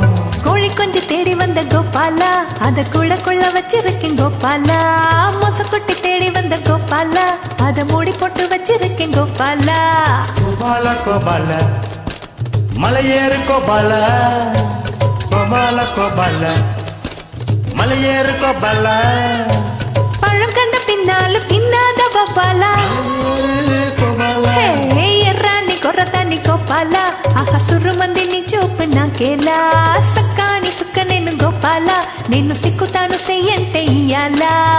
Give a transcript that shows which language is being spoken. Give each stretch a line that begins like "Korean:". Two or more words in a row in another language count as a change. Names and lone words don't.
Tamil: கோழி கொஞ்சம் தேடி வந்த கோபாலா அத கூடக்குள்ள வச்சிருக்கேன் கோபாலா மொசக்குட்டி தேடி வந்த கோபாலா அத மூடி போட்டு வச்சிருக்கேன் கோபாலா கோபாலா கோபாலா மலையேறு கோபாலா கோபாலா கோபாலா மலையேறு கோபாலா பழம் கண்ட பின்னாலும் தின்னாத வவ்வாலா
Telugu: ఎర్రాని కొర్రదాని గోపాల సుర్రు మందిని చూపు నాకేలా సక్కాని సుక్క నేను గోపాల నిన్ను సిక్కుతాను చెయ్యంటే ఇయ్యాలా